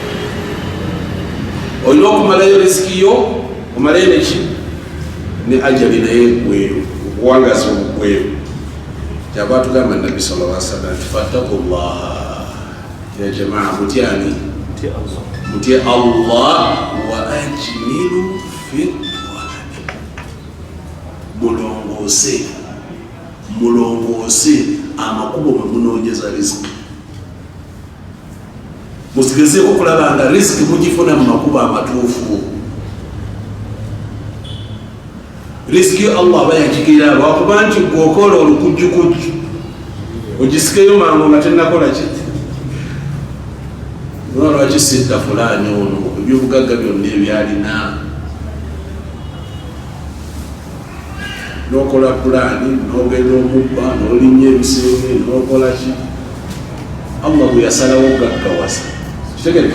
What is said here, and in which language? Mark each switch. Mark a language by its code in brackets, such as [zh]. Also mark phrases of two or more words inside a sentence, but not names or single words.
[lg] Olina okumalayo riziki yo, omalayo neki ne ajali naye gweyo, okuwangaza obugweyo. Kyava tugamba Nabbi [ar] صلى الله عليه وسلم [lg] nti [ar] فاتقوا الله يا جماعة, [lg] mutyani mutye Allah [ar] وأجملوا في الطلب, [lg] mulongoose amakubo mwe munoonyeza riziki. Musigezeeko okulaba nga riziki mugifuna mu makubo amatuufu. Riziki Allah aba yagigera lwakuba nti gwokola olukujjukujju ogisikeyo mangu nga tennakola ki lwaki sidda fulani ono ebyobugagga byonna ebyalina nokola pulaani nogenda omubba nolinnya ebisenge nokola ki Allah bwe yasalawo gaggawasa kitegereka.